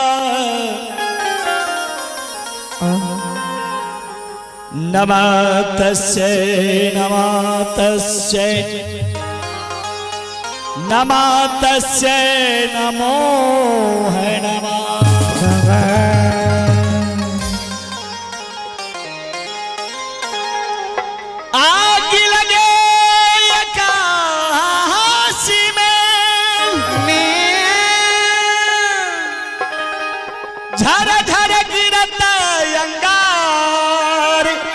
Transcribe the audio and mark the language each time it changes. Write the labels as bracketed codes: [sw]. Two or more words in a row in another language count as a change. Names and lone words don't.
[sa] नमः तस्यै नमः तस्यै नमः तस्यै नमो है नमः। [hi] आग लगे काशी में झर झर गिरता अंगार